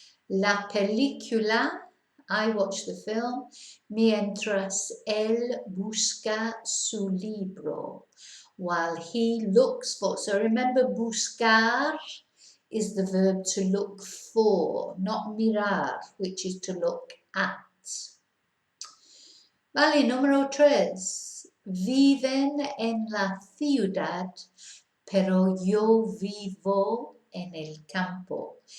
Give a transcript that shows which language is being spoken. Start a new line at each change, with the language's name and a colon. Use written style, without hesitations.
Spanish: La película,
English: I watch the film,
Spanish: mientras él busca su libro,
English: while he looks for. So remember, buscar is the verb to look for, not mirar, which is to look at.
Spanish: Vale, número 3. Viven en la ciudad, pero yo vivo en el campo.